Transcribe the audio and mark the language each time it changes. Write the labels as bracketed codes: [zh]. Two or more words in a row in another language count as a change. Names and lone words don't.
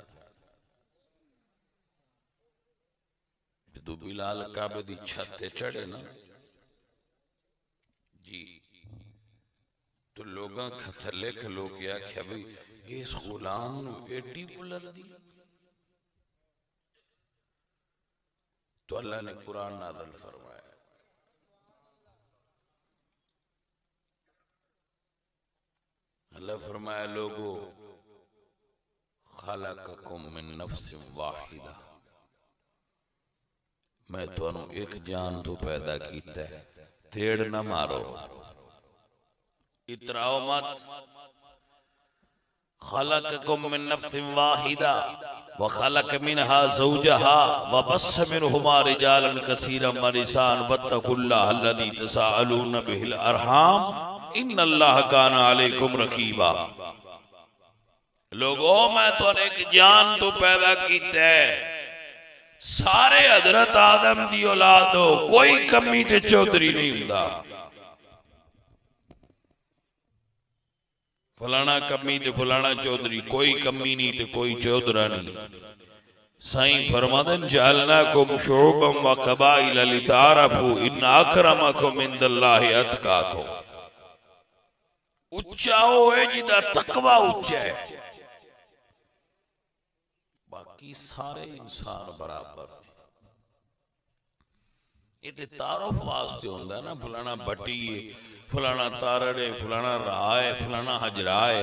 [pa] جدوں بلال کعبے دی چھت تے چڑھے نا جی، تو لوگاں تھلے کھلو کے آکھیا بھائی اس غلام نوں ایڈی بلندی. تو اللہ نے قرآن نازل فرمایا، اللہ فرمایا لوگو [ar] خلقكم من نفس واحدة, [pa] میں تہانوں اک جان توں پیدا کیتا ہے، ٹیڑھ نہ مارو، اتراؤ مت. [ar] خلقكم من نفس واحدة وخلق منها زوجها وبث منهما رجالا كثيرا ونساء واتقوا الله الذي تساءلون به الأرحام إن الله كان عليكم رقيبا. [pa] لوگو میں توں اک جان توں پیدا کیتا ہے، سارے حضرت آدم دی اولاد ہو، کوئی کمی تے چوہدری نہیں ہندا. فلانا کمی تے فلانا چوہدری، کوئی کمی نہیں تے کوئی چوہدرا نہیں. سائیں فرماندن [ar] جعلناكم شعوبا وقبائل لتعارفوا إن أكرمكم عند الله أتقاكم. [pa] اچا ہوئے جیدا تقویٰ اچا ہے، باقی سارے انسان برابر نیں. ایہہ تے تعارف واسطے ہوندا نا، فلانا بھٹی ہے، فلانا تارڑ ہے، فلانا راہ ہے، فلانا ہجرا ہے.